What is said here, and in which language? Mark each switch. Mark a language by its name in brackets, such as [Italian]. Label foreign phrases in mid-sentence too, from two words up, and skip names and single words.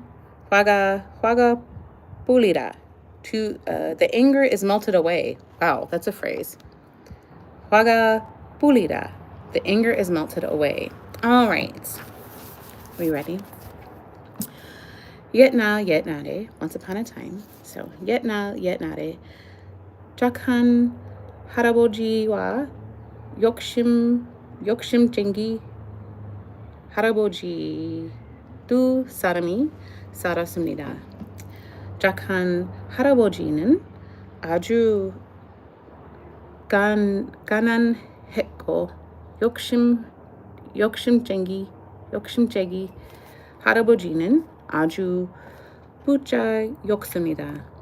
[Korean] 화가 풀리라, [English] to the anger is melted away. Wow, that's a phrase. [Korean] 화가 풀리라, [English] the anger is melted away. All right, are we ready? Yetnare, once upon a time. [Korean] So 옛날에, 착한 할아버지와 욕심쟁이 할아버지 두 사람이 살았습니다. 작한 할아버지는 아주 가난했고 욕심쟁이 할아버지는 아주 부자였습니다.